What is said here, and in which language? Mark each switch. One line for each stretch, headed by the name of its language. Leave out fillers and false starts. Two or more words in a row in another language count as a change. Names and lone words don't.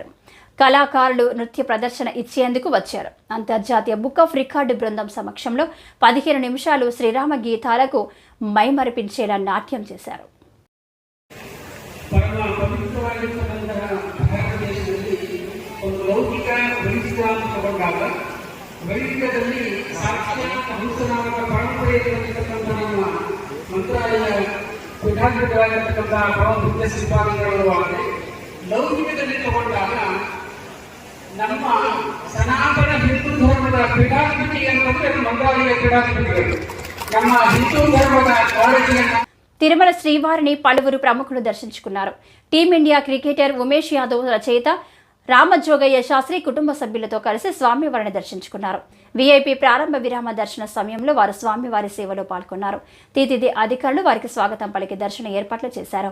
Telugu: కళాకారులు నృత్య ప్రదర్శన ఇచ్చేందుకు వచ్చారు. అంతర్జాతీయ బుక్ ఆఫ్ రికార్డు బృందం సమక్షంలో 15 నిమిషాలు శ్రీరామ గీతాలకు మైమరిపించేలా నాట్యం చేశారు. పరమ పవిత్రమైనటువంటి
Kannada: భారతదేಶದಲ್ಲಿ ಒಂದು ಲೌಕಿಕ ವೈಜ್ಞಾನಿಕವಾದ ವೈದಿಕದಲ್ಲಿ ಸಾಕ್ಷಾತ್ ಹಂಸನಾಮಕ ಪರಂಪರೆಯಲ್ಲಿರತಕ್ಕಂಥ ನಮ್ಮ ಮಂತ್ರಾಲಯ ಪೀಠಾಧಿಪತಿಗಳಾಗಿರ್ತಕ್ಕಂಥ ಪರಮ ಪೂಜ್ಯ ಶ್ರೀಪಾದಂಗಳು ಆದರೆ ಲೌಕಿಕದಲ್ಲಿ ತಗೊಂಡಾಗ ನಮ್ಮ ಸನಾತನ ಹಿಂದೂ ಧರ್ಮದ ಪೀಠಾಧಿಪತಿ ಅಂತಂದ್ರೆ ಮಂತ್ರಾಲಯ ಪೀಠಾಧಿಪತಿಗಳು ನಮ್ಮ ಹಿಂದೂ ಧರ್ಮದ ಕಾಳಜಿಯನ್ನು
Telugu: తిరుమల శ్రీవారిని పలువురు ప్రముఖులు దర్శించుకున్నారు. టీమిండియా క్రికెటర్ ఉమేష్ యాదవ్, రచయిత రామజోగయ్య శాస్త్రి కుటుంబ సభ్యులతో కలిసి స్వామివారిని దర్శించుకున్నారు. వీఐపీ ప్రారంభ విరామ దర్శన సమయంలో వారు స్వామివారి సేవలో పాల్గొన్నారు. టీటీడీ అధికారులు వారికి స్వాగతం పలికి దర్శన ఏర్పాట్లు చేశారు.